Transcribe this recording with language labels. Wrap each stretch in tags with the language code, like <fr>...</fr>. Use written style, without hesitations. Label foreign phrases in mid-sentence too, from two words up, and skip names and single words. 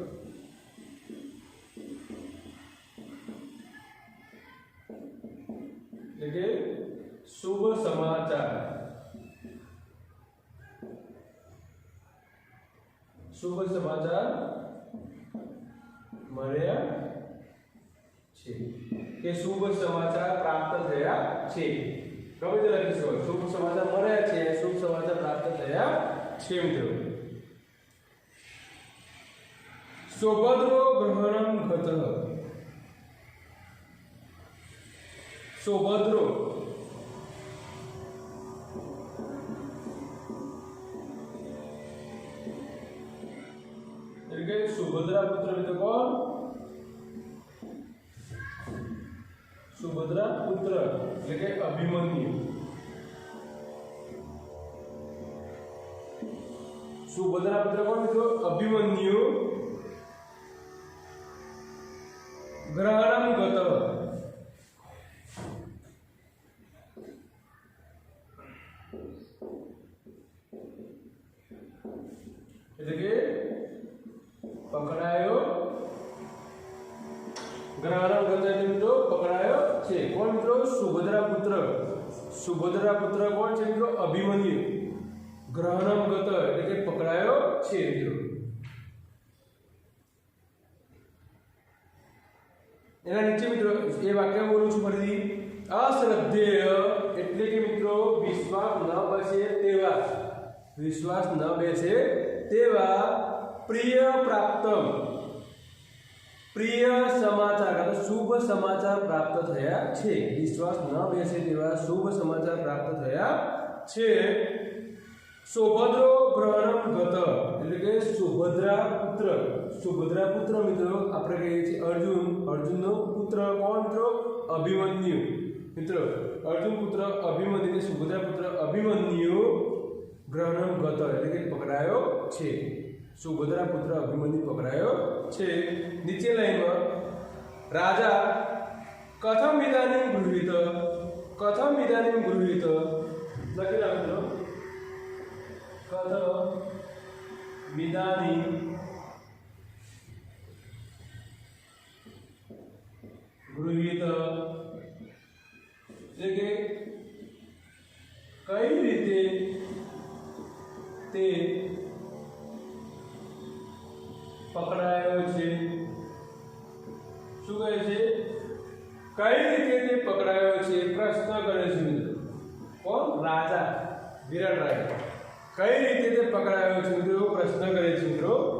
<gu>એટલે કે શુભ સમાચાર, શુભ સમાચાર મળ્યા છે, કે શુભ સમાચાર પ્રાપ્ત થયા છે। ગમે તે લખીશું, શુભ સમાચાર મળ્યા છે, શુભ સમાચાર પ્રાપ્ત થયા છે મિત્રો।</gu> <sa>सौभद्रो ग्रहणं गतः सौभद्रो</sa> <hi>सुभद्रा पुत्र मित्र कौन सुभद्रा पुत्र એટલે અભિમન્યુ सुभद्रा पुत्र कौन मित्रों अभिमन्यु</hi> <sa>ग्रहणं गतः</sa> <gu>એટલે કે પકડાયો</gu> <sa>ग्रहणं गत</sa> <gu>એટલે મિત્રો પકડાયો છે કોણ મિત્રો સુભદ્રા પુત્ર કોણ છે મિત્રો અભિમન્યુ</gu> <sa>ग्रहणं गत</sa> <gu>એટલે કે પકડાયો છે મિત્રો એના નીચે મિત્રો એ વાક્ય બોલું છું ફરીથી અશ્રદ્ધેય એટલે કે મિત્રો વિશ્વાસ ન બેસે તેવા પ્રિય સમાચાર કા શુભ સમાચાર પ્રાપ્ત થયા છે વિશ્વાસ ન બેસે તેવા શુભ સમાચાર પ્રાપ્ત થયા છે</gu> <sa>सौभद्रो ग्रहणं गत</sa> <gu>એટલે કે સુભદ્રા પુત્ર મિત્રો આપણે કહીએ છીએ અર્જુનનો પુત્ર કોણ મિત્રો અભિમન્યુ મિત્રો અર્જુન પુત્ર અભિમન્યુ સુભદ્રા પુત્ર અભિમન્યુ</gu> <sa>ग्रहणं गत</sa> <gu>એટલે કે પકડાયો છે સુભદ્રા પુત્ર અભિમન્યુ પકડાયો છે</gu> <hi>नीचे लाइन में</hi> <sa>राजा कथम इदानीं गृहीत</sa> <gu>લખી રાખો</gu> <sa>कथम इदानीं गृहीत</sa> <gu>એટલે કે કઈ રીતે તે પકડાયો છે શું કહે છે કઈ રીતે તે પકડાયો છે પ્રશ્ન કરે છે મિત્રો કોણ રાજા વિરાટ રાજા કઈ રીતે તે પકડાયો છે મિત્રો પ્રશ્ન કરે છે મિત્રો</gu>